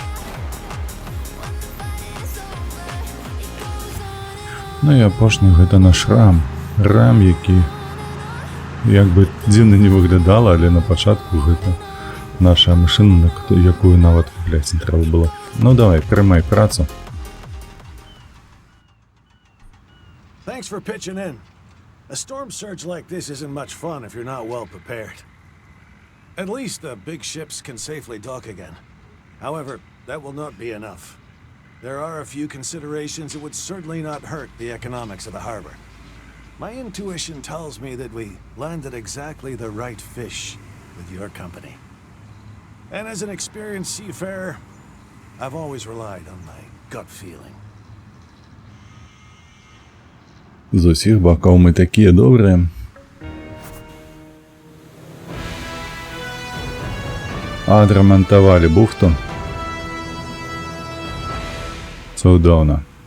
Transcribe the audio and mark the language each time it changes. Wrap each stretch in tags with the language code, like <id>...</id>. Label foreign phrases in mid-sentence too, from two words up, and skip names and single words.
<be>Ну і апошні гэта наш рам. Рам, які як бы дзіўна не выглядала, але на пачатку гэта наша машына, якую нават купляць не трэба было. Ну давай, прымай працу.</be> <en>Thanks for pitching in. A storm surge like this isn't much fun if you're not well prepared. At least the big ships can safely dock again. However, that will not be enough. There are a few considerations that would certainly not hurt the economics of the harbor. My intuition tells me that we landed exactly the right fish with your company. And as an experienced seafarer, I've always relied on my gut feeling.</en> <be>З усіх бакоў мы такія добрыя. Адрамантавалі бухту. Цудоўна.</be>